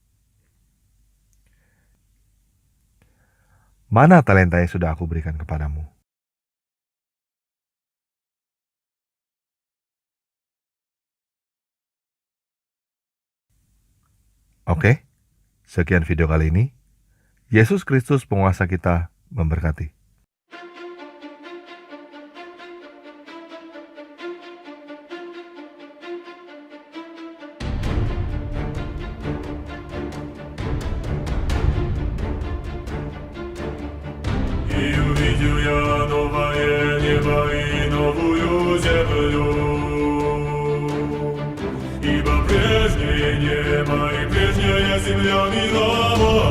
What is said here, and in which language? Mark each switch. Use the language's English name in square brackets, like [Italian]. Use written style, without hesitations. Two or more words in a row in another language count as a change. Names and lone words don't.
[Indonesian] Mana talenta yang sudah aku berikan kepadamu? Oke, sekian video kali ini. Yesus Kristus penguasa kita memberkati. [Russian] И увидел я новое небо и новую землю, ибо прежнее небо и прежняя земля миновала.